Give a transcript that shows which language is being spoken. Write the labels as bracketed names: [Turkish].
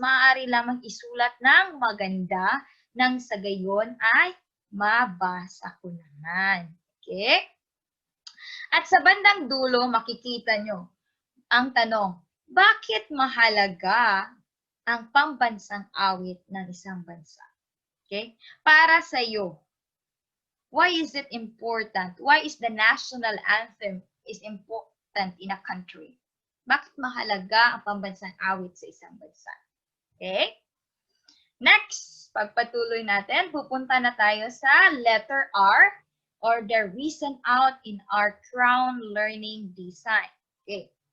[Filipino] Maaari lamang isulat ng maganda nang sa gayon ay mabasa ko naman. Okay? At sa bandang dulo, makikita nyo ang tanong, bakit mahalaga ang pambansang awit ng isang bansa? [English] Okay? [Filipino] Para sa iyo, [English] why is it important? Why is the national anthem is important in a country? [Filipino] Bakit mahalaga ang pambansang awit sa isang bansa? Okay? Next, pagpatuloy natin, pupunta na tayo sa letter R [English] or the reason out in our crown learning design. [Filipino] Okay.